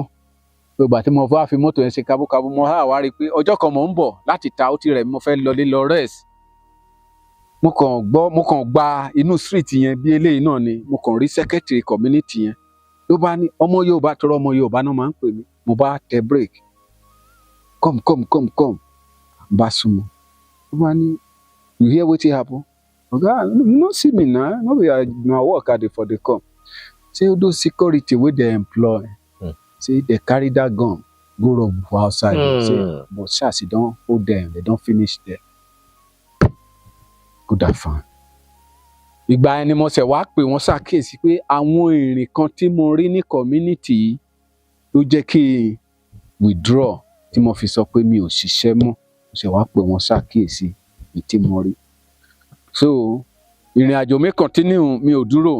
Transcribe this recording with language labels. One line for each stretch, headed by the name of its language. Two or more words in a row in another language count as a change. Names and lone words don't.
Yoruba: So ìgbà tí mo wá fi mọ́tò yẹn ṣe kabúkabú, mo wá rí i pé ọjọ́ kan mò ń bọ̀ láti ta, ó ti rẹ̀ mí, mo fẹ́ lọlé lọ rest. Mo kàn gba inú street yẹn bí eléyìí náà ni, mo kàn rí secretary community yẹn. Ló bá ní ọmọ Yorùbá, tọrọ ọmọ Yorùbá náà máa ń pè mí. Mo bá tẹ break. Come. Bá súnmọ́. Ló bá ní,
Nigerian Pidgin: you hear wetin happen? Oga, you no see me now. No be na work I dey for dey come. Say those security wey dey employ, say they carry that gun go rub for outside. Say, but Charles, you don hold them, they don finish there. Good and fine.
Yoruba: Ìgbà yẹn ni mo ṣe wá pé wọ́n ṣàkíyèsí pé àwọn ìrìn kan tí mo rí ní community yìí ló jẹ́ kí n withdraw, tí mo fi sọ pé mi ò ṣiṣẹ́ mọ́. Mo ṣe wá pé wọ́n ṣàkíyèsí èyí tí mo rí. So ìrìn àjò mi continue, mi ò dúró.